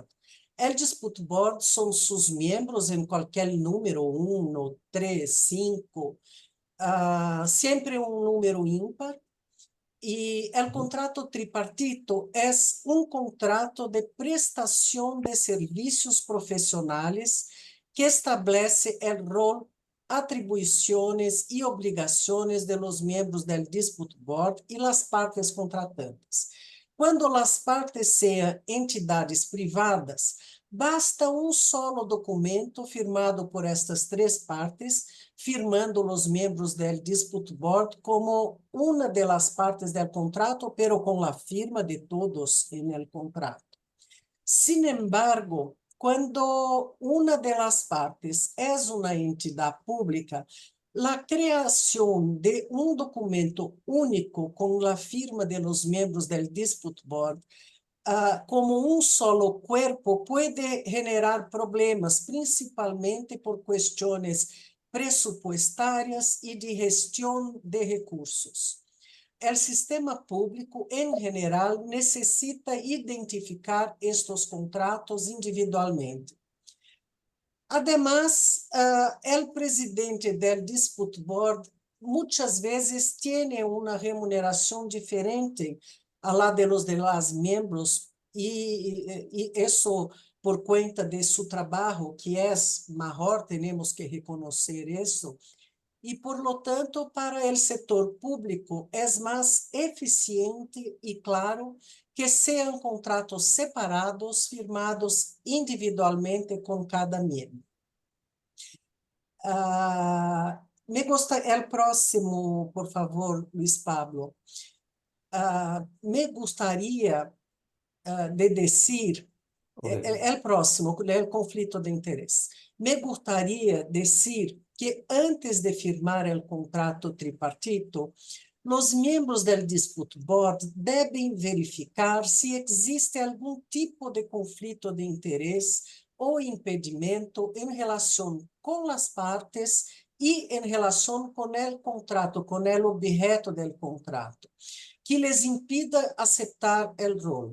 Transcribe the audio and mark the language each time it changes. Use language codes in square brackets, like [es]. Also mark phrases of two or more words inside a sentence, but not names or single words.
[es] El Dispute Board son sus miembros en cualquier número, 1, 3, 5, siempre un número ímpar. Y el contrato tripartito es un contrato de prestación de servicios profesionales que establece el rol, [pt] atribuições e obrigações [es] de los miembros del Dispute Board e las partes contratantes. [pt] Quando as partes sejam entidades privadas, basta um solo documento firmado por estas três partes, firmando os membros del Dispute Board como uma [es] de las partes del contrato, pero con la firma de todos en el contrato. Sin embargo, [pt] quando uma [es] de las partes [pt] é uma entidade pública, a criação de um documento único com a firma [es] de los miembros [pt] del Dispute Board como um [es] solo cuerpo [pt] pode generar problemas, principalmente por questões presupuestárias e de gestão de recursos. O sistema público, em geral, necessita identificar estes contratos individualmente. Además, o presidente del Dispute Board muitas vezes tem uma remuneração diferente [es] a la de los demás miembros, [pt] e isso por conta de seu trabalho, que é maior, temos que reconhecer isso. E, [es] por lo tanto, [pt] para o setor público é mais eficiente e claro que sejam contratos separados, firmados individualmente com cada membro. [es] Me gusta el próximo, por favor, Luiz Pablo. Me gustaría de decir, el próximo, el conflito de interés. Me gustaría decir que antes de firmar el contrato tripartito, los miembros del Dispute Board deben verificar si existe algún tipo de conflito de interés o impedimento en relación con las partes y en relación con el contrato, con el objeto del contrato, que les impida aceptar el rol.